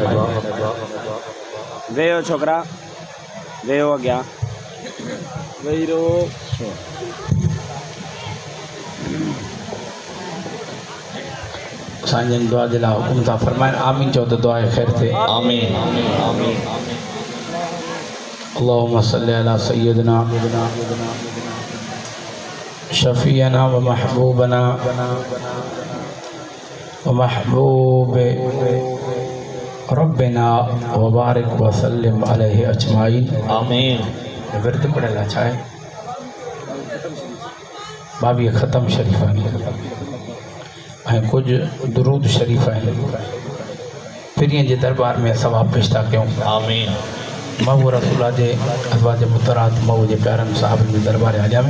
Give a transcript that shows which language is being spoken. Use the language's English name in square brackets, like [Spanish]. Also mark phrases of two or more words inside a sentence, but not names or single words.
[Sindhi] वेहो छोकरा वेहो अॻियां वेही रहो साईं जन दुआ जे लाइ हुकुम था फरमाइनि आमीन चओ त दुआ ख़ैर थिए आमीन आमीन [Arabic] اللهم صل على سيدنا شفيعنا ومحبوبنا ومحبوب ربنا وبارك وسلم عليه أجمعين [Sindhi] आमीन विर्द पढ़ियल छा आहे 22 ख़तम शरीफ़ आहिनि ऐं कुझु दुरूद शरीफ़ आहिनि पिरीअ जे दरबार में सवाब पेश था कयूं आमीन महबूब रसूल जे अज़वाज मुतहरात महबूब जे प्यारनि साहबनि जे दरबार आलिया में